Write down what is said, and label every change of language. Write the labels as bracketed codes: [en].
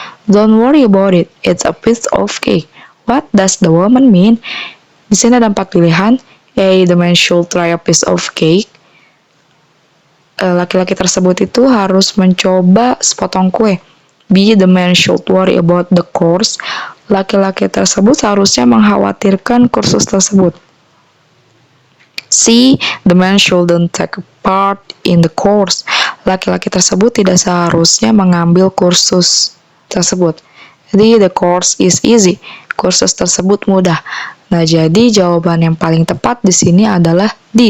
[en] Don't worry about it, it's a piece of cake. What does the woman mean? [id] Di sini ada 4 pilihan. [en] A, the man should try a piece of cake. [id] Laki-laki tersebut itu harus mencoba sepotong kue. [en] B, the man should worry about the course. [id] Laki-laki tersebut seharusnya mengkhawatirkan kursus tersebut. C, C. [en] The man shouldn't take part in the course. [id] Laki-laki tersebut tidak seharusnya mengambil kursus tersebut. D. [en] The course is easy. [id] Kursus tersebut mudah. Nah, jadi jawaban yang paling tepat di sini adalah D.